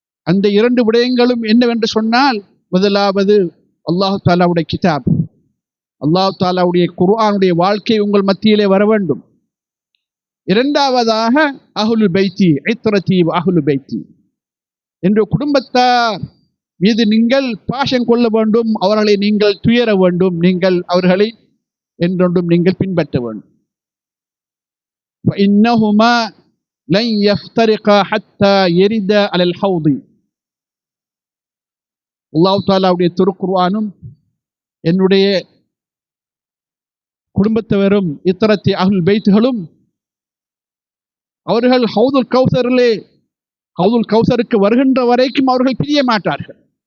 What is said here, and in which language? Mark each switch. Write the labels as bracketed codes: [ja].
[ta] அந்த 2 விடயங்களும் என்னவென்று சொன்னால், முதலாவது அல்லாஹ் தஆலாவுடைய கிதாப், அல்லாஹ் தஆலாவுடைய குர்ஆனுடைய வாழ்க்கை உங்கள் மத்தியிலே வர வேண்டும். இரண்டாவதாக அஹ்லுல் பைத்தி, இத்ரதி வ அஹ்லு பைத்தி, என்ற குடும்பத்தார் மீது நீங்கள் பாசம் கொள்ள வேண்டும், அவர்களை நீங்கள் துயர வேண்டும், நீங்கள் அவர்களை என்றொன்றும் நீங்கள் பின்பற்ற வேண்டும். [ar] فإنهما لن يفترقا حتى يردا على الحوض. [ta] அல்லாஹ் தஆலாவுடைய திருக்குர்ஆனும் என்னுடைய குடும்பத்தவரும் இத்ரத்தி அஹ்லுல் பைத்துகளும் அவர்கள் ஹவுதுல் கௌசருக்கு வருகின்ற வரைக்கும் அவர்கள் பிரிய மாட்டார்கள்.